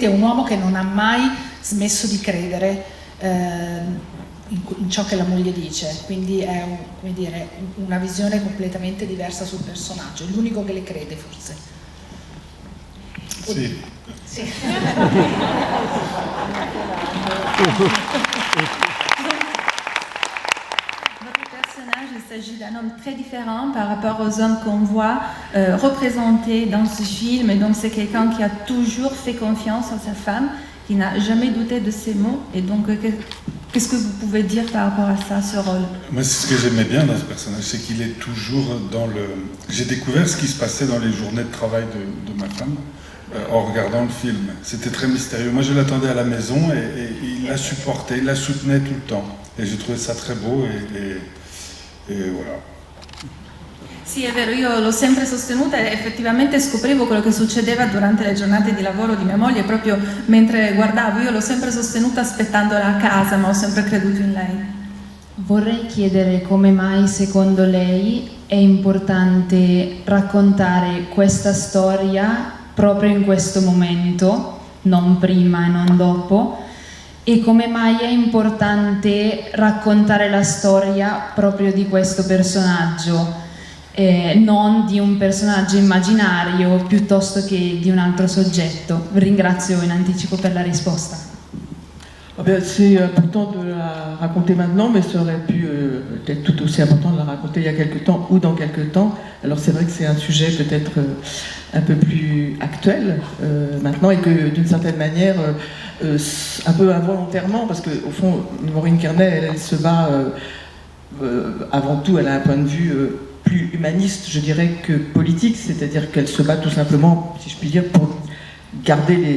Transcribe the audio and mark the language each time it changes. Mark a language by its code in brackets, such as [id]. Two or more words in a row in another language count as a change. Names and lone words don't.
[it] È un uomo che non ha mai smesso di credere in ciò che la moglie dice, quindi è una visione completamente diversa sul personaggio, è l'unico che le crede forse. Sì. Sì. [fr] Il s'agit d'un homme très différent par rapport aux hommes qu'on voit représentés dans ce film, et donc c'est quelqu'un qui a toujours fait confiance en sa femme, qui n'a jamais douté de ses mots. Et donc qu'est-ce que vous pouvez dire par rapport à ça, ce rôle? Moi, c'est ce que j'aimais bien dans ce personnage, c'est qu'il est toujours dans le... J'ai découvert ce qui se passait dans les journées de travail de ma femme en regardant le film. C'était très mystérieux. Moi, je l'attendais à la maison et il la supportait, il la soutenait tout le temps. Et j'ai trouvé ça très beau et voilà. [it] Sì, è vero, io l'ho sempre sostenuta e effettivamente scoprivo quello che succedeva durante le giornate di lavoro di mia moglie proprio mentre guardavo. Io l'ho sempre sostenuta aspettandola a casa, ma ho sempre creduto in lei. Vorrei chiedere come mai secondo lei è importante raccontare questa storia proprio in questo momento, non prima e non dopo, e come mai è importante raccontare la storia proprio di questo personaggio. Non di un personaggio immaginario piuttosto che di un altro soggetto. Vi ringrazio in anticipo per la risposta. [fr] C'est important de la raconter maintenant, mais ça aurait pu être tout aussi important de la raconter il y a quelque temps ou dans quelque temps. Alors c'est vrai que c'est un sujet peut-être un peu plus actuel maintenant, et que d'une certaine manière, un peu involontairement, parce qu'au fond, Maureen Kearney, elle se bat avant tout, elle a un point de vue plus humaniste, je dirais, que politique, c'est-à-dire qu'elle se bat tout simplement, si je puis dire, pour garder